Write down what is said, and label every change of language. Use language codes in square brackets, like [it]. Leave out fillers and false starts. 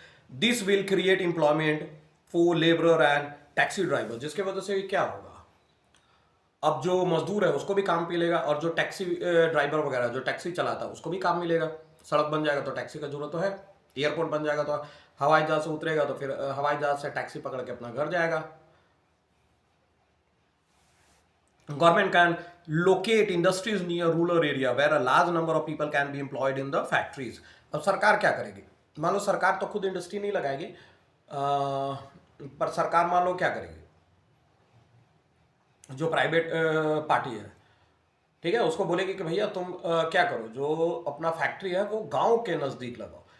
[en] this will create employment for labourer and taxi driver, [hi] जिसकी वजह से क्या होगा? अब जो मजदूर है उसको भी काम मिलेगा, और जो टैक्सी ड्राइवर वगैरह जो टैक्सी चलाता है उसको भी काम मिलेगा। सड़क बन जाएगा तो टैक्सी का जरूरत तो है, एयरपोर्ट बन जाएगा तो हवाई जहाज से उतरेगा, तो फिर हवाई जहाज से टैक्सी पकड़ के अपना घर जाएगा। [en] Government can locate industries near rural area where a large number of people can be employed in the factories। [hi] अब सरकार क्या करेगी? मान लो सरकार तो खुद इंडस्ट्री नहीं लगाएगी, पर सरकार मान लो क्या करेगी? जो प्राइवेट पार्टी है, ठीक है, उसको बोलेगी कि भैया तुम क्या करो, जो अपना फैक्ट्री है वो गांव के नजदीक लगाओ।